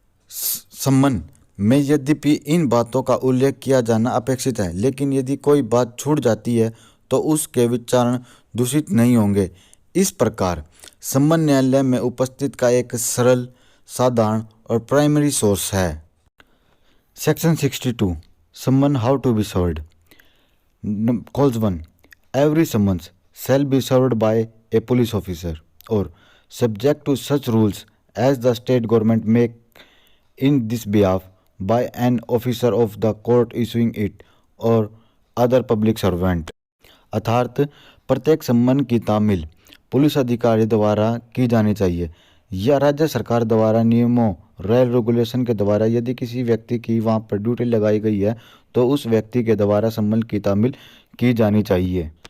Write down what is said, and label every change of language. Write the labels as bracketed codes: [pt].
[hi] सम्मन में यद्यपि इन बातों का उल्लेख किया जाना अपेक्षित है, लेकिन यदि कोई बात छूट जाती है तो उसके विचारण दूषित नहीं होंगे। इस प्रकार सम्मन न्यायालय में उपस्थित का एक सरल, साधारण और प्राइमरी सोर्स है। [en] Section 62, summons how to be served. Clause 1, every summons shall be served by a police officer or subject to such rules as the state government make in this behalf by an officer of the court issuing it or other public servant। [hi] अर्थात प्रत्येक सम्मन की तामील police अधिकारी द्वारा की जानी चाहिए या राज्य सरकार द्वारा नियमों, रेगुलेशन के द्वारा यदि किसी व्यक्ति की वहाँ पर ड्यूटी लगाई गई है तो उस व्यक्ति के द्वारा सम्मन की तामील की जानी चाहिए।